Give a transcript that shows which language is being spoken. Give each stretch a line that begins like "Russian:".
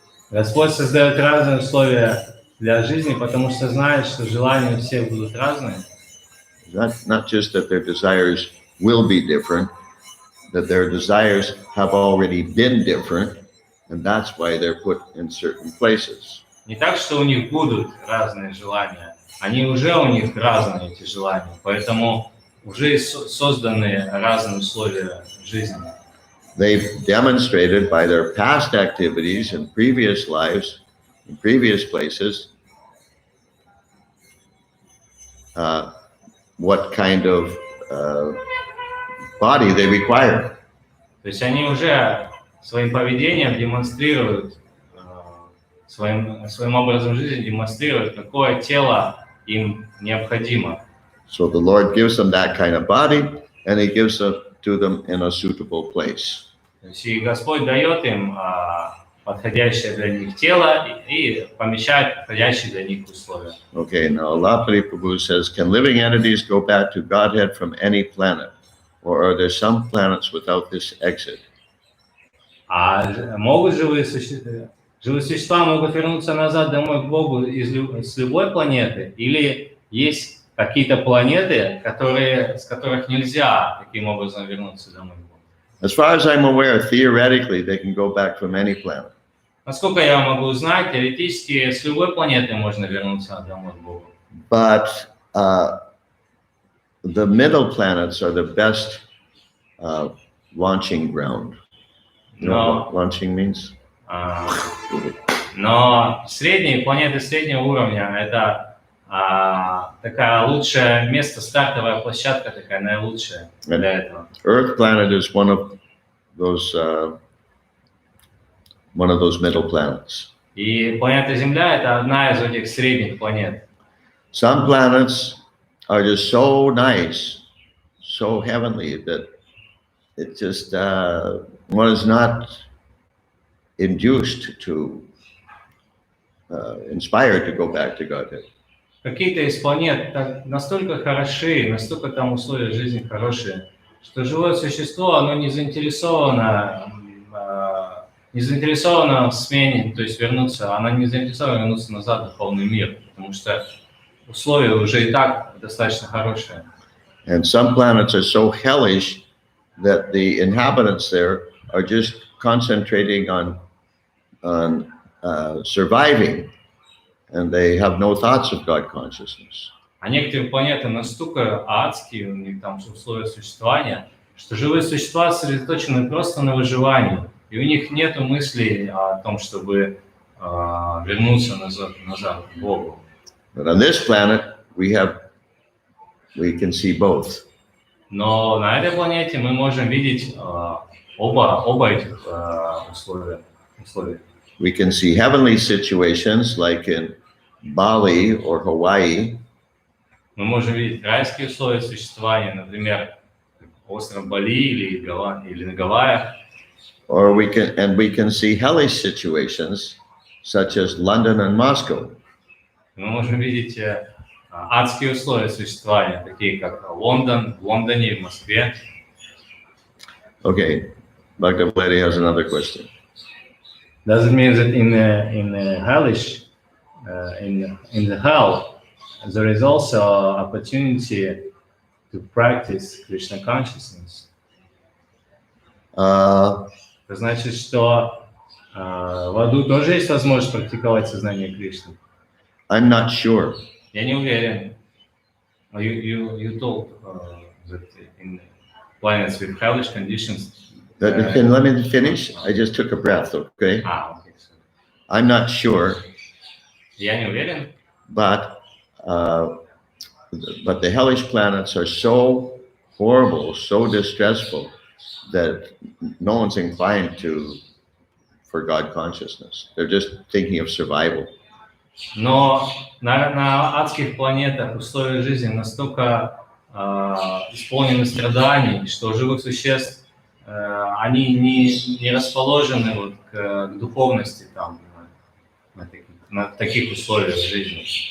Russian: Господь создает разные условия для жизни, потому что знает, что желания у всех будут разные.
English: Not just that their desires will be different, that their desires have already been different, and that's why they're put in certain places.
Russian: Не так, что у них будут разные желания, они уже у них разные эти желания, поэтому уже созданы разные условия жизни.
English: They've demonstrated by their past activities in previous lives, in previous places, what kind of body they require.
Russian: То есть они уже своим поведением демонстрируют, своим образом жизни демонстрируют, какое тело им необходимо.
English: So the Lord gives them that kind of body, and He gives it to them in a suitable place.
Russian: То есть и Господь дает им подходящее для них тело и помещает подходящие для них условия.
English: Okay, now Lapari Prabhu says, can living entities go back to Godhead from any planet? Or are there some planets without this exit?
Russian: А могут живые существа могут вернуться назад домой к Богу с любой планеты? Или есть какие-то планеты, с которых нельзя таким образом вернуться домой к Богу?
English: As far as I'm aware, theoretically, they can go back from any planet.
Russian: Насколько я могу знать, теоретически с любой планеты можно вернуться домой к Богу.
English: But the middle planets are the best launching ground. You know what launching means?
Russian: Но планеты среднего уровня – это такая лучшее место, стартовая площадка такая наилучшая для этого.
English: Earth planet is one of those middle planets.
Russian: И планета Земля – это одна из этих средних планет.
English: Some planets are just so nice, so heavenly that it just one is not induced to inspired to go back to Godhead.
Russian: Какие-то из планет настолько хороши, настолько там условия жизни хорошие, что живое существо, оно не заинтересовано в смене, то есть вернуться, оно не заинтересовано вернуться назад в духовный мир, потому что условия уже и так достаточно хорошие.
English: And some planets are so hellish that the inhabitants there are just concentrating on surviving, and they have no thoughts of God consciousness.
Russian: А некоторые планеты настолько адские, у них там условия существования, что живые существа сосредоточены просто на выживании, и у них нет мыслей о том, чтобы вернуться назад к Богу.
English: But on this planet, we can see both.
Russian: Но на этой планете мы можем видеть оба этих условия.
English: We can see heavenly situations like in Bali or Hawaii.
Russian: Мы можем видеть райские условия существования, например, остров Бали или на Гавайях.
English: Or we can see hellish situations such as London and Moscow.
Russian: Мы можем видеть адские условия существования, такие как в Лондоне и в Москве.
English: Okay, Dr. Vladdy has another question. Does it mean that in the hellish, in the hell, there is also opportunity to practice Krishna consciousness?
Russian: Это значит, что в аду тоже есть возможность практиковать сознание Кришны.
English: I'm not sure.
Russian: Я не уверен.
English: You told that in planets with hellish conditions. Let me finish. I just took a breath, okay? Okay. I'm not sure.
Russian: Я не уверен.
English: But the hellish planets are so horrible, so distressful, that no one's inclined for God consciousness. They're just thinking of survival.
Russian: Но на адских планетах условия жизни настолько исполнены страданий, что у живых существ они не расположены вот к духовности там, на таких условиях жизни.